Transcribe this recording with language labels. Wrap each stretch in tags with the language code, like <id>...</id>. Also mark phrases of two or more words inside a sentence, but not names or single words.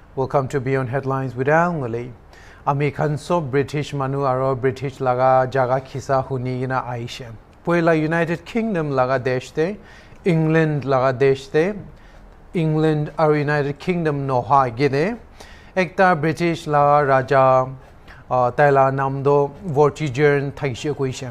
<en>Welcome to Beyond Headlines with NGULLIE.</en> <nag>American so British manu aro British laga jaga khisa huni gina aishe. Poila United Kingdom laga deshte, England laga deshte, England aro United Kingdom noha gide. Ekta British laga raja taila namdo Vortigern thaishe koishe.</nag>